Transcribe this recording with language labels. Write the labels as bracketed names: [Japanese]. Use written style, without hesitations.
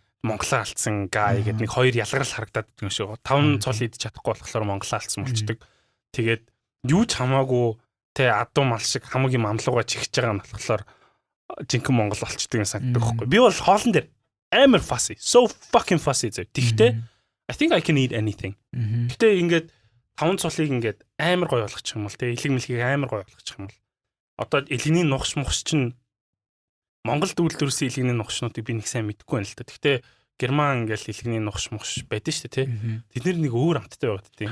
[Mongolian] Монголоо алдсан гай гэдэг нэг хоёр ялгарл харагдаад байдаг юм шүү. Таван цол идэж чадахгүй болохоор Монголоо алдсан болчдөг. Тэгээд юу ч хамаагүй тэ адуу мал шиг хамгийн амлуугаа чихэж байгаа нь болохоор жинхэнэ Монгол болчдөг юм санагддаг байхгүй. Би бол хоолн дээр амар [English] fussy, so fucking fussy [Mongolian] зэрэг. Тэгтээ [English] I think I can eat anything. [Mongolian] Тэгтээ ингээд таван цолыг ингээд амар гоё болгочих юм бол тэ илэг мэлхийг амар гоё болгочих юм бол одоо илгэний нухш мухш чинь Монгол дүүлдэрсэн илгэний нухшнуудыг би нэг сайн мэдэхгүй байна л та. Тэгтээ Герман ингээл илгэний нухш мухш байдаг шүү дээ тий. Тэд нэг өөр амттай байгаад тий.